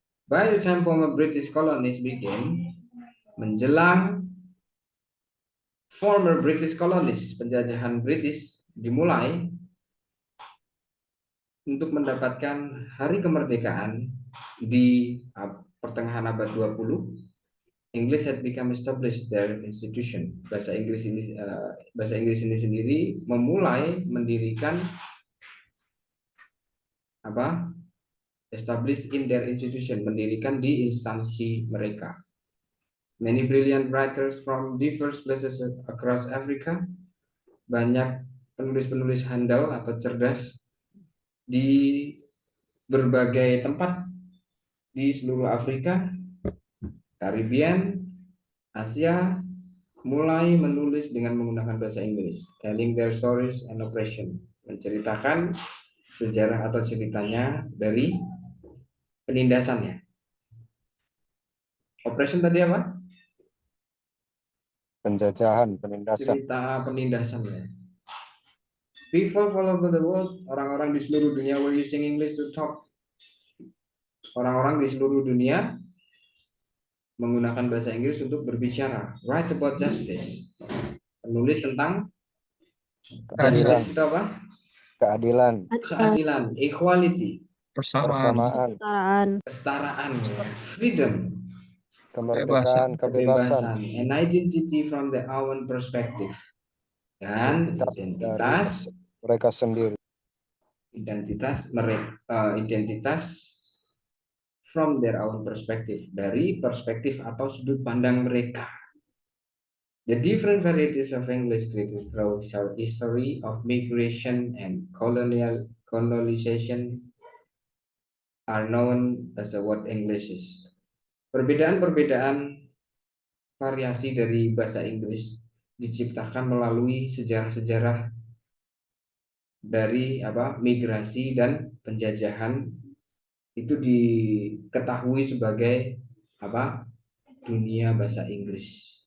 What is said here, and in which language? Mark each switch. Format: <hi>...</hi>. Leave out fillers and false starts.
<en>By the time former British colonies began,</en> <id>menjelang</id> <en>former British colonies,</en> <id>penjajahan British dimulai untuk mendapatkan hari kemerdekaan di pertengahan abad 20,</id> <en>English had become established their institution.</en> <id>Bahasa Inggris ini sendiri memulai mendirikan apa?</id> <en>Establish in their institution,</en> <id>mendirikan di instansi mereka.</id> <en>Many brilliant writers from diverse places across Africa,</en> <id>banyak penulis-penulis handal atau cerdas di berbagai tempat di seluruh Afrika, Caribbean, Asia, mulai menulis dengan menggunakan bahasa Inggris,</id> <en>telling their stories and operation,</en> <id>menceritakan sejarah atau ceritanya dari penindasannya. Operation tadi apa? Penjajahan, penindasan. Cerita penindasannya.</id> <en>People all over the world,</en> <id>orang-orang di seluruh dunia</id> <en>were using English to talk.</en> <id>Orang-orang di seluruh dunia menggunakan bahasa Inggris untuk berbicara.</id> <en>Write about justice.</en> <id>Menulis tentang Keadilan. justice itu apa? Keadilan. Keadilan, equality. Persamaan. Kesetaraan. Freedom. Kemerdekaan, kebebasan.</id> <en>An identity from their own perspective.</en> <id>Dan identitas mereka sendiri. Identitas</id> <en>from their own perspective,</en> <id>dari perspektif atau sudut pandang mereka.</id> <en>The different varieties of English created through history of migration and colonization are known as the word Englishes.</en> <id>Perbedaan-perbedaan variasi dari bahasa Inggris diciptakan melalui sejarah-sejarah dari migrasi dan penjajahan, itu diketahui sebagai dunia bahasa Inggris.</id>